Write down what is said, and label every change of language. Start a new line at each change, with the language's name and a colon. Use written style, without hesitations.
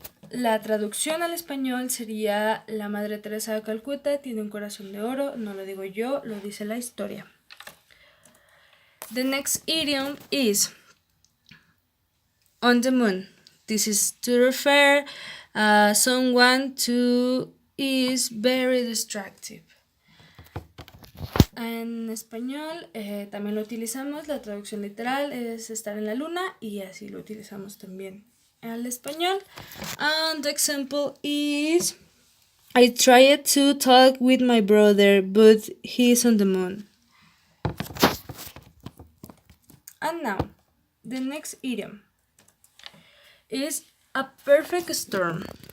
Spanish: La traducción al español sería La Madre Teresa de Calcuta tiene un corazón de oro, no lo digo yo, lo dice la historia.
English: The next idiom is on the moon. This is to refer someone to is very distractive.
Spanish: En español también lo utilizamos, la traducción literal es estar en la luna y así lo utilizamos también al español.
English: And the example is I tried to talk with my brother, but he's on the moon. And now, the next idiom is a perfect storm.